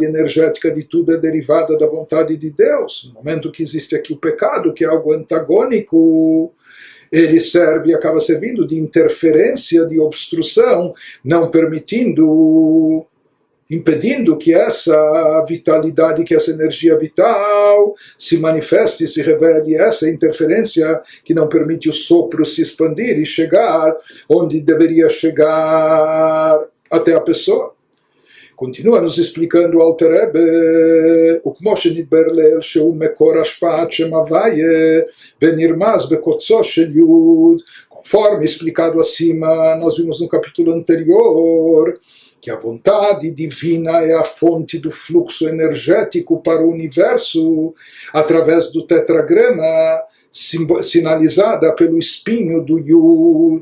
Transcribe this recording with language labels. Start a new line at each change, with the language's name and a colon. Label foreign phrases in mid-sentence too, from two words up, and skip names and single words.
Portuguese: energética de tudo é derivada da vontade de Deus, no momento que existe aqui o pecado, que é algo antagônico, ele serve e acaba servindo de interferência, de obstrução, não permitindo, impedindo que essa vitalidade, que essa energia vital se manifeste, se revele, essa interferência que não permite o sopro se expandir e chegar onde deveria chegar até a pessoa. Continua nos explicando o Alter Rebbe,
Hebrew: וכמו שנדבר לעיל שהוא מקור השפעת שם הוויה ונרמז בקוצו של יוד,
Portuguese: conforme explicado acima, nós vimos no capítulo anterior que a vontade divina é a fonte do fluxo energético para o universo através do tetragrama, sinalizada pelo espinho do Yud.